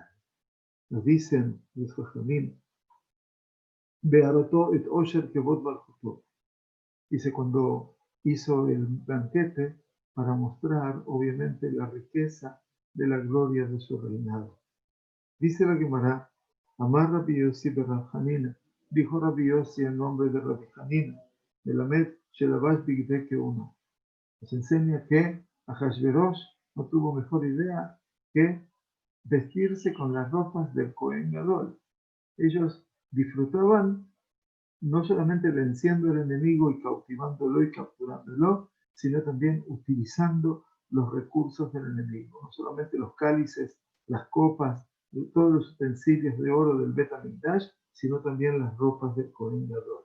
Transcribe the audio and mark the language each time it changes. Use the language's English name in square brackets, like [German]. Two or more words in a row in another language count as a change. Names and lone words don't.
[Spanish] Nos dicen los Jajamim, [Hebrew] בהראותו את עושר כבוד מלכותו. [Spanish] Dice, cuando hizo el banquete para mostrar obviamente la riqueza de la gloria de su reinado. Dice la Gemara, [Aramaic] אמר רבי יוסי בר חנינא, [Spanish] dijo Rabbi Yossi en nombre de Rabbi Hanina, [Hebrew] מלמד שלבש בגדי כהונה. [Spanish] Nos enseña que Ahasverosh no tuvo mejor idea que vestirse con las ropas del [Hebrew] כהן גדול. [Spanish] Ellos disfrutaban no solamente venciendo al enemigo y cautivándolo y capturándolo, sino también utilizando los recursos del enemigo, no solamente los cálices, las copas, todos los utensilios de oro del [Hebrew] בית המקדש, [Spanish] sino también las ropas del [Hebrew] כהן גדול.